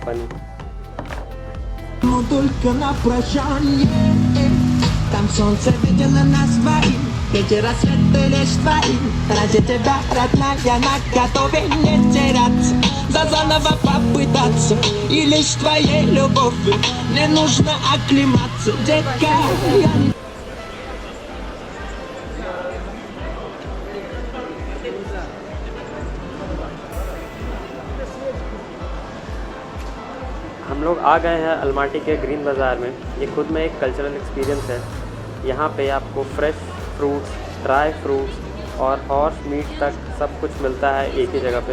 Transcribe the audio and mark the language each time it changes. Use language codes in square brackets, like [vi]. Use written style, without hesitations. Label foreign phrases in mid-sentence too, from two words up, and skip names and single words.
[hi] फनी। [ru] Только на прощание там солнце видело нас двоих, эти рассветы лишь твои. Ради тебя, родная, на готове не теряться, за заново попытаться. И лишь твоей любовью мне нужно оклематься, детка. [hi] हम लोग आ गए हैं अलमाटी के ग्रीन बाज़ार में। ये खुद में एक [en] cultural experience [hi] है। यहाँ पे आपको [en] fresh fruits, dry fruits [hi] और [en] horse meat [hi] तक सब कुछ मिलता है एक ही जगह पे।